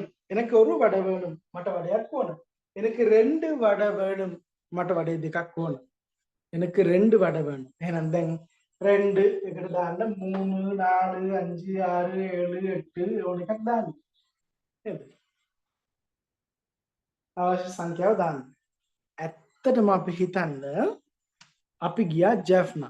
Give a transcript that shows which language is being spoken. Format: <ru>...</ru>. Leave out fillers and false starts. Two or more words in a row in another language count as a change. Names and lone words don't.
<ta>எனக்கு ஒரு வடை வேணும்.</ta> <si>මට වඩයක් ඕන.</si> <ta>எனக்கு 2 வடை வேணும்.</ta> <si>මට වඩේ දෙකක් ඕන.</si> <ta>எனக்கு 2 வடை வேணும்.</ta> <si>එහෙනම් දැන් 2 එකට දාන්න 3 4 5 6 7 8 ඕන එකක් දාන්න. නේද? අවශ්‍ය සංඛ්‍යාව දාන්න. ඇත්තටම අපි හිතන්න අපි ගියා ජෙෆ්නා.</si>